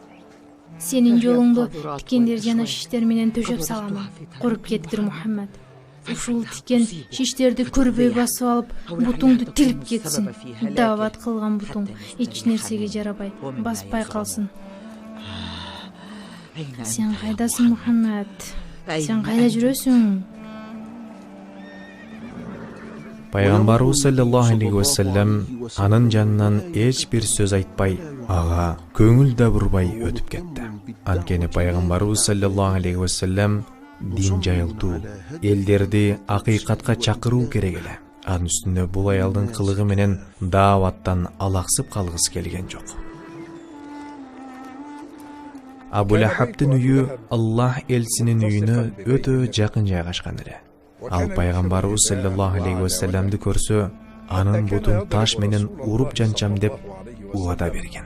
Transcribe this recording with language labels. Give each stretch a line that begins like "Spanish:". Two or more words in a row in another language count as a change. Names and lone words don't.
Kyrgyz: Сенин жолуңда тикендер жана шиштер менен төшөп саламын. Көрүп кеттир Muhammed. ушул тикен шиштерди көрбөй басып алып, бутуңду тилип кетсин. Дават кылган бутуң эч нерсеге жарабай, баспай калсын. Сен кайдасың, Мухаммад? Сен кайда жүрөсүң? Пайгамбарыбыз
Arabic: صلى الله عليه وسلم
Kyrgyz: анын жанынан эч бир сөз айтпай, ага көңүл да бурбай өтүп кетти. Анткени пайгамбарыбыз
Arabic: صلى الله عليه وسلم
Kyrgyz: дин жайылтуу, элдерди акыйкатка чакыруу керек эле. Анын үстүнө бул аялдын кылыгы менен дааваттан алаксып калгысы келген жок. Абу Лахабтын үйү Аллах элчисинин үйүнө өтө жакын жайгашкан эле. Ал пайгамбарыбыз
Arabic: صلى الله عليه وسلم
Kyrgyz: көрсө, анын бутун таш менен уруп жанчам деп убада берген.